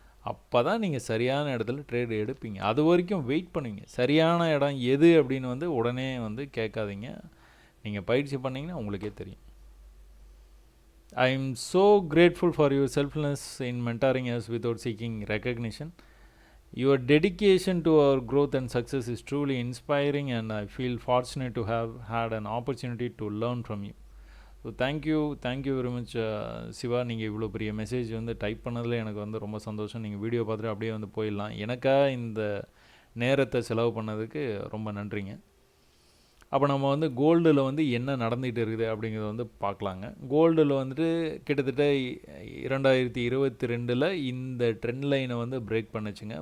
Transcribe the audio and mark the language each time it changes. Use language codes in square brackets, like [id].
[ta] அப்போ தான் நீங்கள் சரியான இடத்துல ட்ரேடு எடுப்பீங்க. அது வரைக்கும் வெயிட் பண்ணுவீங்க. சரியான இடம் எது அப்படின்னு உடனே கேட்காதீங்க. நீங்கள் பயிற்சி பண்ணிங்கன்னா உங்களுக்கே தெரியும். [en] I am so grateful for your selflessness in mentoring as without seeking recognition. Your dedication to our growth and success is truly inspiring and I feel fortunate to have had an opportunity to learn from you. So thank you very much Siva. [ta] நீங்கள் இவ்வளோ பெரிய message type பண்ணதில் எனக்கு ரொம்ப சந்தோஷம். நீங்கள் video பார்த்துட்டு அப்படியே போயிடலாம். எனக்காக இந்த நேரத்தை செலவு பண்ணதுக்கு ரொம்ப நன்றிங்க. அப்போ நம்ம கோல்டில் என்ன நடந்துகிட்டு இருக்குது அப்படிங்கிறத பார்க்கலாங்க. கோல்டில் கிட்டத்தட்ட 2022 இந்த ட்ரெண்ட் லைனை பிரேக் பண்ணுச்சுங்க.